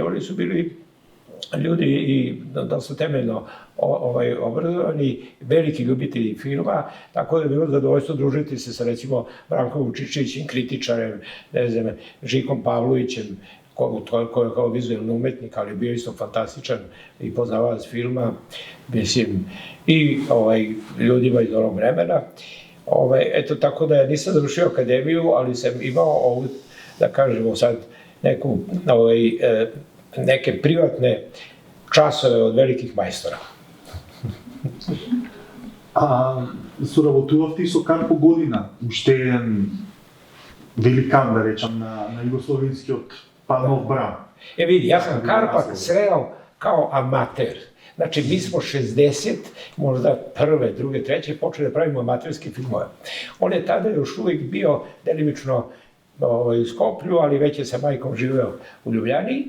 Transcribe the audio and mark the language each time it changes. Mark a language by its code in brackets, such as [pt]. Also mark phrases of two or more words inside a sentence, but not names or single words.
[sr] oni su bili ljudi i dosta temeljno obrazovani, veliki ljubitelji filma, tako da je bilo zadovoljstvo družiti se sa recimo Brankom Vučićićem, kritičarem, ne znam, Žikom Pavlovićem, koji je kao vizualni umetnik, ali bio isto fantastičan i poznavalac filma, mislim, i ljudima iz onog vremena. Eto, tako da nisam završio akademiju, ali sam imao ovu, da kažemo sad, neke privatne časove od velikih majstora. [mk] Соработувавте и со Карпо Година, уште еден великан, да речам, на југословенскиот Нов Бран. [sr] Vidi, ja sam Karpak sreo kao amater. Znači, mi smo 60, možda prve, druge, treće, počeli da pravimo amaterske filmove. On je tada još uvijek bio delimično u Skoplju, ali već je sa majkom živeo u Ljubljani.